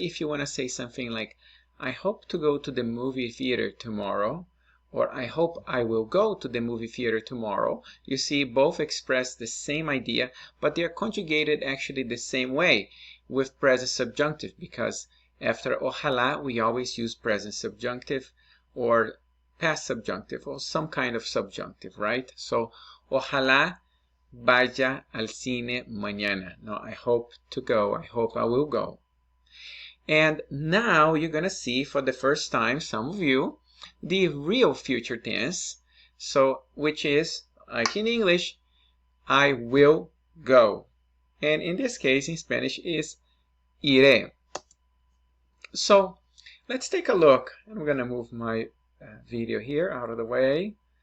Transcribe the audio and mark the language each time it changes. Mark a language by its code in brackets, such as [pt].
[en] If you want to say something like, I hope to go to the movie theater tomorrow, or I hope I will go to the movie theater tomorrow. You see, both express the same idea, but they are conjugated actually the same way with present subjunctive, because after ojalá we always use present subjunctive or past subjunctive or some kind of subjunctive, right? [es] So ojalá vaya al cine mañana. [en] No, I hope to go. I hope I will go. And now you're going to see for the first time, some of you, the real future tense, so which is, like in English, I will go. And in this case, in Spanish, is iré. So let's take a look. I'm going to move my video here out of the way.